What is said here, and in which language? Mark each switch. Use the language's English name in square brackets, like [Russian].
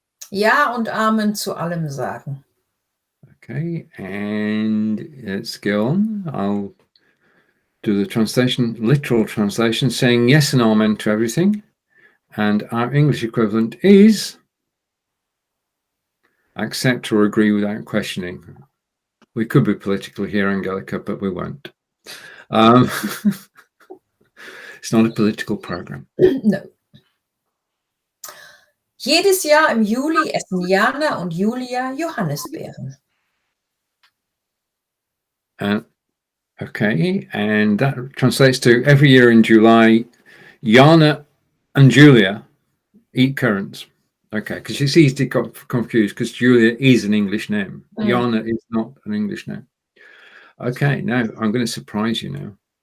[German] Ja und Amen zu allem sagen. [English] Okay, and let's go on. I'll do the translation, literal translation, saying yes and amen to everything. And our English equivalent is accept or agree without questioning. We could be political here, Angelika, but we won't. It's not a political program. No. [German] Jedes Jahr im Juli essen Jana und Julia Johannisbeeren. [English] Okay, and that translates to every year in July, Jana and Julia eat currants. Okay, because it's easy to get confused because Julia is an English name. Jana is not an English name. Okay, now I'm going to surprise you now.